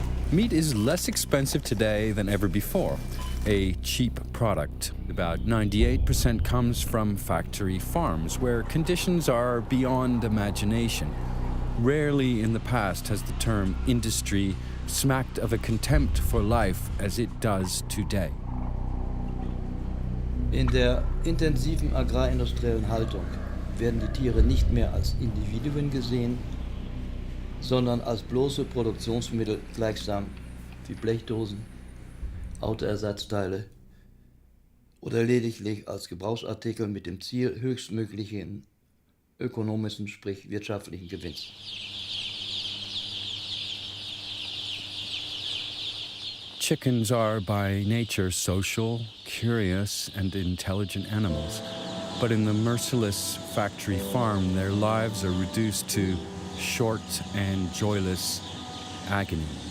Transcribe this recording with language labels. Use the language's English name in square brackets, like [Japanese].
[English] Meat is less expensive today than ever before. a cheap product. About 98% comes from factory farms, where conditions are beyond imagination. Rarely in the past has the term industry smacked of a contempt for life as it does today. [German] In der intensiven agrarindustriellen Haltung werden die Tiere nicht mehr als Individuen gesehen, sondern als bloße Produktionsmittel gleichsam wie Blechdosen, Autoersatzteile oder lediglich als Gebrauchsartikel mit dem Ziel höchstmöglichen ökonomischen, sprich wirtschaftlichen Gewinns. [English] Chickens are by nature social, curious, and intelligent animals. But in the merciless factory farm, their lives are reduced to short and joyless agony.